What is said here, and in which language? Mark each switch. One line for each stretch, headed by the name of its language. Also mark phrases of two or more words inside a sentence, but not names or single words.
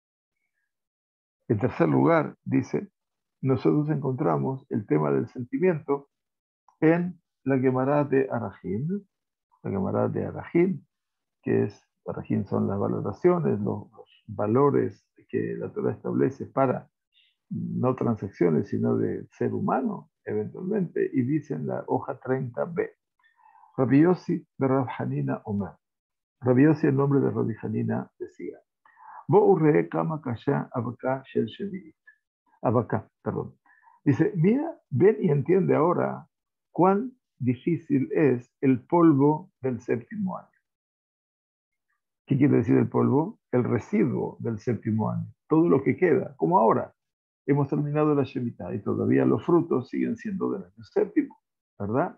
Spanish: En tercer lugar, dice, nosotros encontramos el tema del sentimiento en la Gemara de Arajim, la Gemara de Arajim, que es, Arajim son las valoraciones, los valores que la Torah establece para no transacciones, sino de ser humano, eventualmente, y dice en la hoja 30b, Rabbi Yossi de Rab Hanina Omer. Rabbi Yossi, el nombre de Rabbi Hanina, decía,
Hebrew: בוא וראה כמה קשה אבקה של שביעית.
Spanish: Abaka, perdón. Dice, mira, ven y entiende ahora cuán difícil es el polvo del séptimo año. ¿Qué quiere decir el polvo? El residuo del séptimo año. Todo lo que queda, como ahora. Hemos terminado la Shemitah y todavía los frutos siguen siendo del año séptimo, ¿verdad?